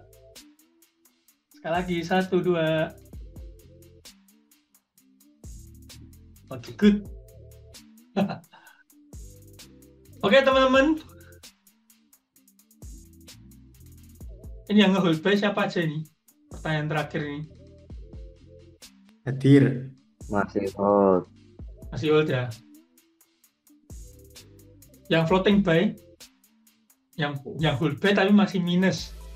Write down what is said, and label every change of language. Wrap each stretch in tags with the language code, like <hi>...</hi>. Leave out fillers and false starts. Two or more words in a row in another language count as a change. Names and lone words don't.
<id>Sekali lagi, 1, 2. Oke, good. Oke, teman-teman. Ini yang nge-</id> <en>hold buy</en> <id>siapa aja ini? Pertanyaan terakhir ini. Hadir. Masih hold. Masih hold ya. Yang</id> <en>floating buy,</en> <id>yang</id> <en>hold buy</en> <id>tapi masih minus.</id>